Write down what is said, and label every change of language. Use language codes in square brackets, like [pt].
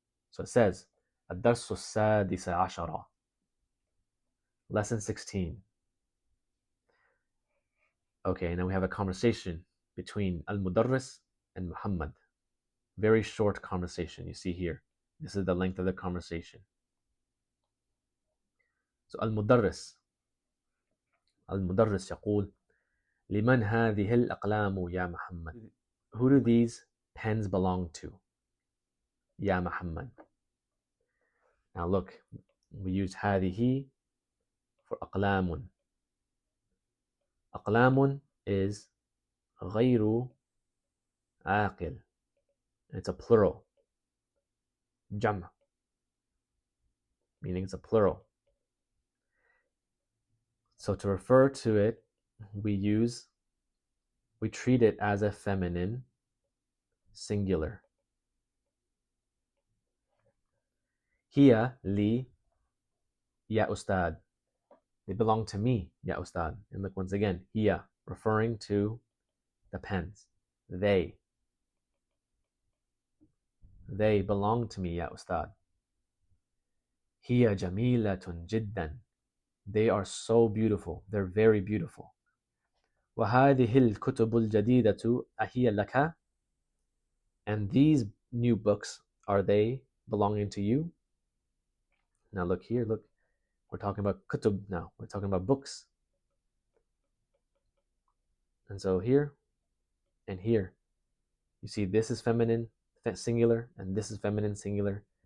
[en] So it says, [ar] الدرس السادس عشر. [en] Lesson 16. Okay, now we have a conversation between Al-Mudarris and Muhammad. Very short conversation, you see here. This is the length of the conversation. [ar] So Al-Mudarris يقول لمن هذه الأقلام يا محمد? [en] Who do these pens belong to? [ar] يا محمد. [en] Now look, we use هذه for أقلام. [ar] أقلام is غير عاقل. [en] It's a plural. جمع, meaning it's a plural. So to refer to it, we treat it as a feminine singular. [ar] هي لي يا أستاذ. [en] They belong to me, [ar] يا أستاذ. [en] And look, once again, هي, referring to the pens. They belong to me, [ar] يا أستاذ. هي جميلة جدا. [en] They are so beautiful. They're very beautiful. [ar] وهذه الكتب الجديدة أهي لك? [en] And these new books, are they belonging to you? Now look here, look. We're talking about kutub now. We're talking about books. And so here and here, you see this is feminine singular and this is feminine singular.